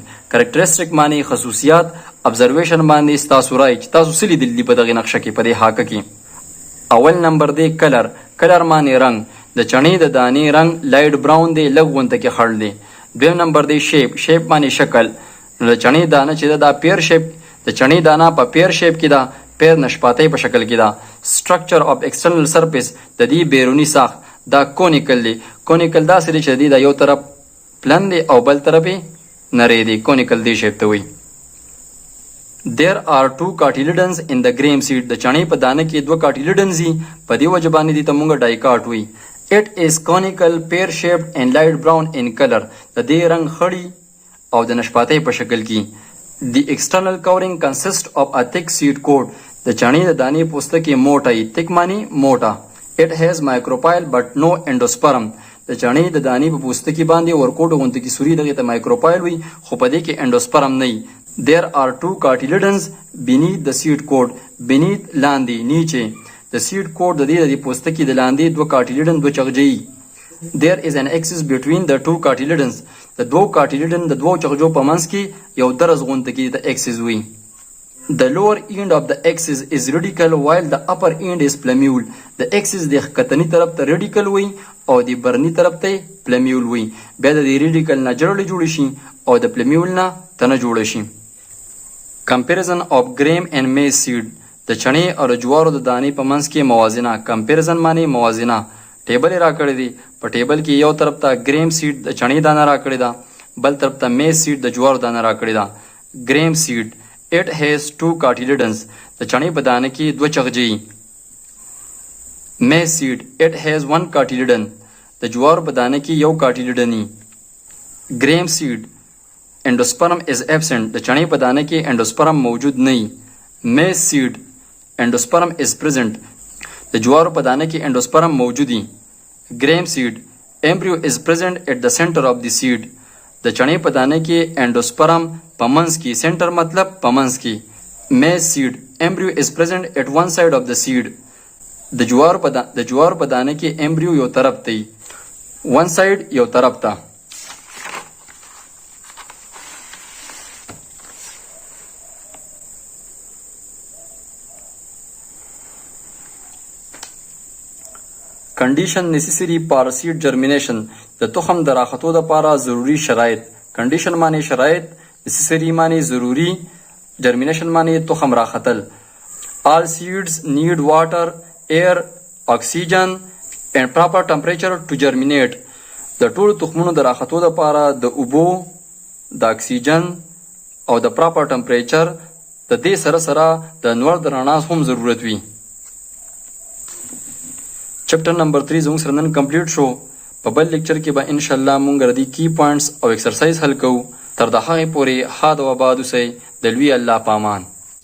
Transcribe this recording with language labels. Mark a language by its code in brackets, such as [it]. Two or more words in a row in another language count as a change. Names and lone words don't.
[ps] کریکټریسټیک معنی خصوصیات، ابزرویشن باندې ستاسو رای چې تاسو څه لیدلي دي په دغې نقشه کې، په دې حاکه کې. اول نمبر دی کلر. کلر معنی رنګ. د چڼې د دانې رنګ لایټ براون دی، لږ غونته کې خړ دی. دویم نمبر دی شیپ. شیپ معنی شکل. نو د چڼې دانه چې ده دا [en] pear shape, [ps] د چڼې دانه په [en] pear shape [ps] کې ده، پیر نشپاتۍ په شکل کې ده. [en] structure of external surface. [ps] د دې بیرونی ساخت دا کونیکل دی. کونیکل داسې دی چې د یو طرف پلن دی او بل طرف یې نری دی. کونیکل دی شیپ ته وایي. [en] there are two cotyledons in the gram seed. [ps] د چڼې په دانه کې دوه کاټیلیډنز دي، په دې وجه باندې دي ته موږ ډایکاټ وایي. [en] it is conical, pear shaped and light brown in color. [ps] د دې رنګ خړی او د نشپاتۍ په شکل کې. [en] the external covering consists of a thick seed coat. [ps] د چڼې د دانې پوستکی موټه وي. thick معنی موټه. [en] it has micropyle but no endosperm. [ps] د چڼې د دانې په پوستکی باندې ورکوټ غونته کې سوري دغې ته مایکروپایل وي، خو په دې کې انډوسپرم نه وي. [en] there are two cotyledons beneath the seed coat. [ps] beneath لاندې، نیچه. د سیډ کوډ د دې د پوستکي د لاندې دوه کاټیلیډن دوه چغجي. [en] there is an axis between the two cotyledons. [ps] د دوه کاټیلیډن د دوه چغجو په منځ کې یو درز غونته کې د axis وي. [en] the lower end of the axis is radical while the upper end is plumule. [ps] د axis د ښکتني طرف ته radical وي او د برني طرف ته plumule وي. بیا د radical نه جړلې جوړ شي او د plumule نه تنه جوړ شي. [en] comparison of gram and maize seed. [ps] د چڼې او د جوارو د دانې په منځ کې موازنه. کمپیریزن معنی موازنه. ټیبل یې راکړی دی. په ټیبل کې یو طرف ته [en] gram seed [ps] د چڼې دانه راکړې ده، بل طرف ته [en] maize seed [ps] د جوارو دانه راکړې ده. [en] gram seed it has two cotyledons. [ps] د چڼې په دانه کې دوه چغجي. [en] maize seed, it has one cotyledon. [ps] د جوارو په دانه کې یو کاټیلیډني. [en] gram seed, endosperm is absent. [ps] د چڼې په دانه کې endosperm موجود نه وي. [en] maize seed, endosperm is present. [ps] د جوارو په دانه کې endosperm موجود وي. [en] gram seed, embryo is present at the center of the seed. [ps] د چڼې په دانه کې endosperm په منځ کې، سنټر مطلب په منځ کې. [en] maize seed, embryo is present at one side of the seed. [ps] د جوارو په دانه کې embryo یو طرف ته وي. [en] one side [ps] یو طرف ته. [en] condition necessary for seed germination. [ps] د تخم د راختو لپاره ضروری شرایط. condition معنی شرایط، necessary معنی ضروری، germination معنی تخم راختل. [en] all seeds need water, air, oxygen and proper temperature to germinate. [ps] د ټولو تخمونو د راختو لپاره د اوبو، د اکسیجن او د [en] proper temperature [ps] د دې سره سره د نور د رڼا هم ضرورت وي. چپټر نمبر 3 زموږ سره نن کمپلیټ شو. په بل لیکچر کې به [ar] ان شاء الله [ps] مونږ ردی کی پوینټس او ایکسرسایز حل کوو. تر د هغې پورې ها د وباد اوسئ. د لوی الله پامان.